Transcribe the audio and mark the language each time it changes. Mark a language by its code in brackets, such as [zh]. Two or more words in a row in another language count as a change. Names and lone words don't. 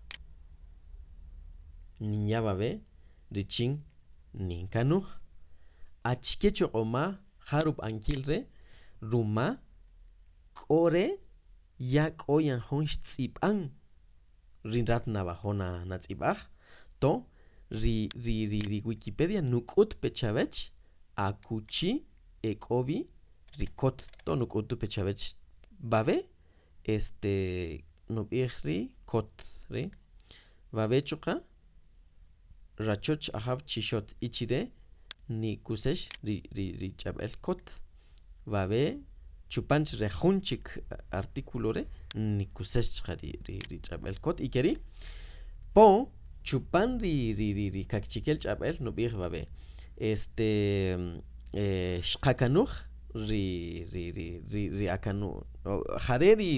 [cak] ninya babe richin ninkanuj achke choq'oma jarub'ankil re ruma k'o re ya k'o yan jun xtz'ib'an rinrat nab'ajona natz'ib'aj to ri Wikipedia nuk'ut pechabech akuchi ek'obi ri kot to nuk'utu pechabech babe nub'ij ri kot ri babe chuqa rachoch ajab chixot ichire nikusex ri ch'ab'el kot babe chupanch re jun chik artículo re nikusex chqa ri ch'ab'el kot y keri po chupan ri kakchikel ch'ab'el nub'ij babe xqakanuj ri akanuj jare